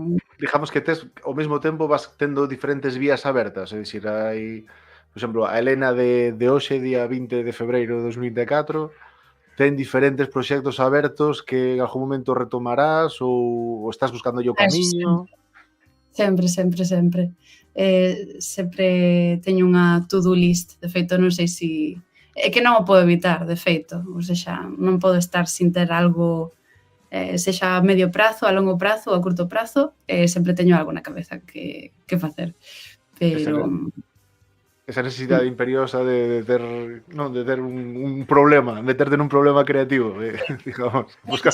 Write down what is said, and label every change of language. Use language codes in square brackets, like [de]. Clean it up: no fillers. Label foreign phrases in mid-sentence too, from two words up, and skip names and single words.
[gl] Digamos que tes, ao mesmo tempo vas tendo diferentes vías abertas, é dicir, hai, por exemplo, a Elena de hoxe, día 20 de febreiro de 2024, ten diferentes proxectos abertos que en algún momento retomarás ou estás buscando o eso camiño. sempre. Sempre teño unha [en] to-do list, [gl] de feito non sei si é que non o podo evitar, de feito, ou sexa, non podo estar sin ter algo, sexa a medio prazo, a longo prazo ou a curto prazo, sempre teño algo na cabeza que facer, Esa, pero esa necesidade imperiosa de ter, non, de ter un problema, meterte nun problema creativo, digamos, buscar